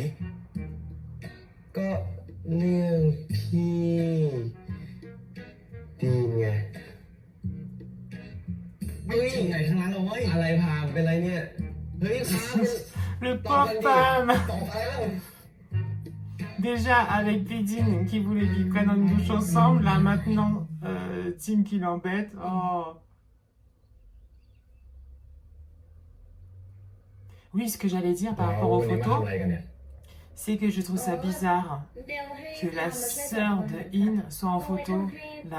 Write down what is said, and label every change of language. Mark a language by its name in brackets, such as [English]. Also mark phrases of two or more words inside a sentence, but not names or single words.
[Thai] ก็เรื่องพี่ดีนไง ไม่ถึงไหนทั้งนั้นเลยเว้ย อะไรพามเป็นไรเนี่ย เฮ้ยพาม [French] Le pauvre Pam. [Thai] ตอบอะไรแล้ว [French] Déjà avec Pidine qui voulait qu'ils prennent une douche ensemble, là maintenant Tim qui l'embête. Oh. Oui, ce que j'allais dire par rapport aux [Thai] วันนี้มาทำ [French] photos, [Thai] อะไรกันเนี่ย [French] c'est que je trouve ça bizarre [Thai] เดลให้ [French] que la [Thai] ทำมาช่วย [French] sœur de In soit en [Thai] เอาไว้ [French] photo [Thai] ทำให้ [French] là.